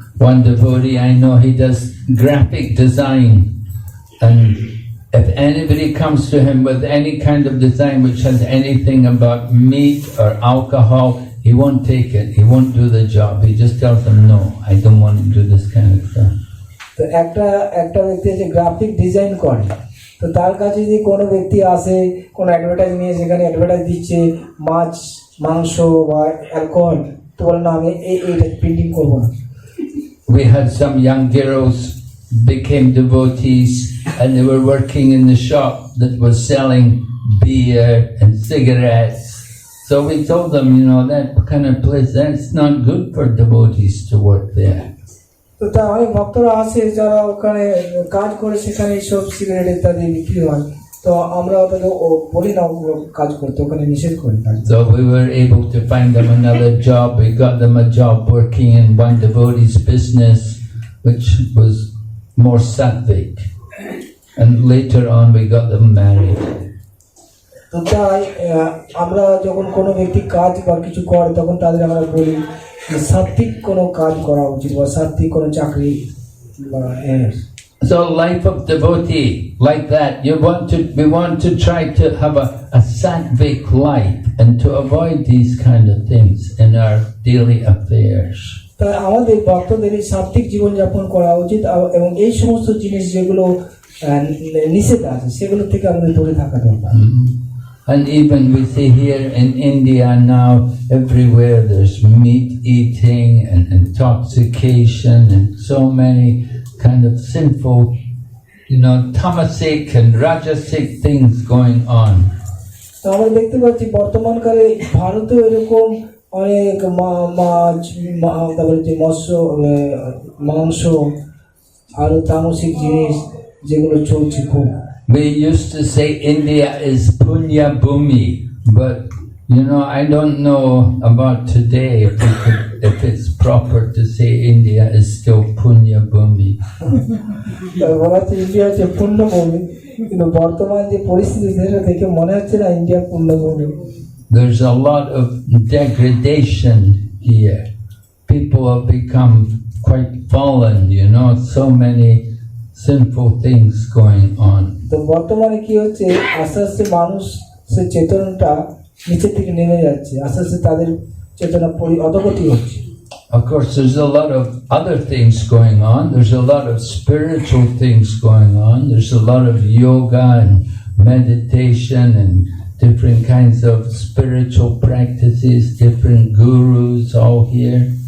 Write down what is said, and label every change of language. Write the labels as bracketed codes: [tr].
[en] One devotee I know, he does graphic design, and if anybody comes to him with any kind of design which has anything about meat or alcohol, he won't take it. He won't do the job. He just tells them, "No, I don't want to do this kind of stuff." [bn] তো একটা ব্যক্তি আছে graphic design করে, তো তার কাছে যদি কোনো ব্যক্তি আসে কোনো অ্যাডভার্টাইজ নিয়ে, সেখানে অ্যাডভার্টাইজ দিচ্ছে মাছ, মাংস বা অ্যালকোহল, তো বলে না আমি এইটা প্রিন্টিং করবো না। [en] We had some young girls became devotees and they were working in the shop that was selling beer and cigarettes. So we told them, that kind of place, that's not good for devotees to work there. [bn] তো তা অনেক ভক্তরা আসে যারা ওখানে কাজ করে, সেখানে এইসব সিগারেট ইত্যাদি বিক্রি হয়, তো আমরা ওটাকে বলি না কাজ করতে, ওখানে নিষেধ করি। [en] So we were able to find them another job. We got them a job working in one devotee's business, which was more sattvic. And later on we got them married. [bn] তো তাই আমরা যখন কোনো ব্যক্তি কাজ বা কিছু করে, তখন তাদের আমরা বলি সাত্বিক কোনো কাজ করা উচিত বা সাত্বিক কোনো চাকরি বা [en] So life of devotee, like that, we want to try to have a sattvic life and to avoid these kind of things in our daily affairs. [bn] তাই আমাদের ভক্তদের এই সাত্বিক জীবনযাপন করা উচিত, এবং এই সমস্ত জিনিস যেগুলো নিষেধ আছে সেগুলো থেকে আমাদের দূরে থাকা দরকার। [en] And even we see here in India now, everywhere there's meat eating and intoxication and so many kind of sinful, tamasic and rajasic things going on. [bn] তো আমরা দেখতে পাচ্ছি বর্তমানকালে ভারতেও এরকম অনেক মাছ, তারপরে যে মৎস্য, মাংস আরো তামসিক জিনিস যেগুলো চলছে খুব। [en] We used to say India is Punya Bhumi, but I don't know about today if it's proper to say India is still Punya Bhumi. [bn] বলা হচ্ছে ইন্ডিয়া হচ্ছে পুণ্যভূমি, কিন্তু বর্তমান যে পরিস্থিতি সেটা দেখে মনে হচ্ছে না India পুণ্যভূমি। [en] There's a lot of degradation here. People have become quite fallen, so many sinful things going on. [bn] তো বর্তমানে কি হচ্ছে, আস্তে আস্তে মানুষ সে চেতনাটা নিচের দিকে নেমে যাচ্ছে, আস্তে আস্তে তাদের চেতনা অধোগতি হচ্ছে। [en] Of course, there's a lot of other things going on. There's a lot of spiritual things going on. There's a lot of yoga and meditation and different kinds of spiritual practices, different gurus all here.